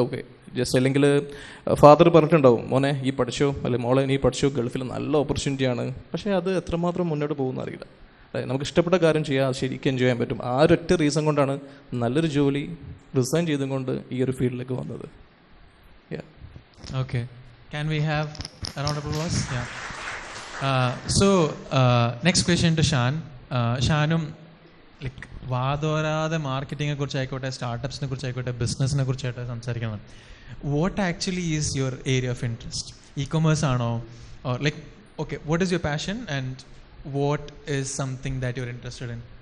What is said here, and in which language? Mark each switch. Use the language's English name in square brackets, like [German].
[Malayalam] Okay, just അല്ലെങ്കിൽ father പറഞ്ഞിട്ടുണ്ടാവും, മോനെ ഈ പഠിച്ചോ, അല്ലെങ്കിൽ മോളെ നീ പഠിച്ചോ, ഗൾഫിൽ നല്ല ഓപ്പർച്യൂണിറ്റിയാണ്. പക്ഷേ അത് എത്രമാത്രം മുന്നോട്ട് പോകുന്ന അറിയില്ല. നമുക്ക് ഇഷ്ടപ്പെട്ട കാര്യം ചെയ്യാം, അത് ശരിക്കും എൻജോയ് ചെയ്യാൻ പറ്റും. ആ ഒരൊറ്റ റീസൺ കൊണ്ടാണ് നല്ലൊരു ജോലി റിസൈൻ ചെയ്തും കൊണ്ട് ഈ ഒരു ഫീൽഡിലേക്ക് വന്നത്. [English] Okay. Can we have a round of applause? Yeah. So, next question to Shan. [Malayalam] ഷാനും like വാതോരാതെ മാർക്കറ്റിങ്ങിനെ കുറിച്ചായിക്കോട്ടെ, സ്റ്റാർട്ടപ്സിനെ കുറിച്ചായിക്കോട്ടെ, ബിസിനസ്സിനെ കുറിച്ചായിട്ടെ സംസാരിക്കണം. [English] What actually is your area of interest? E-commerce ആണോ? Or like okay, what is your passion and what is something that your interested in?